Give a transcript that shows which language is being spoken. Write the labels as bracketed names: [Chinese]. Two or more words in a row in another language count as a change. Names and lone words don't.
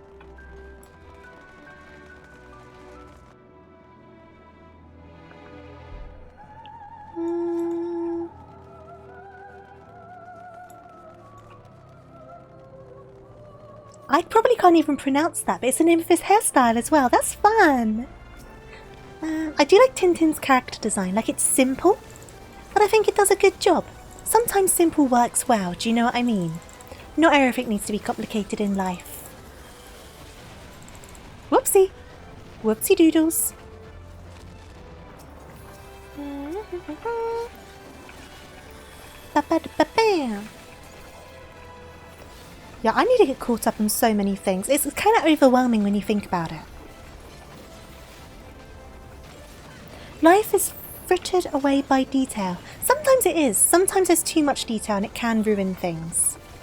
[English] I probably can't even pronounce that, but it's the name of his hairstyle as well. That's fun! I do like Tintin's character design. Like, it's simple, but I think it does a good job. Sometimes simple works well, do you know what I mean? Not everything needs to be complicated in life. Whoopsie! Whoopsie doodles. Ba-ba-da-ba-bam. Yeah, I need to get caught up on so many things. It's kind of overwhelming when you think about it. Life is frittered away by detail. Sometimes it is. Sometimes there's too much detail and it can ruin things.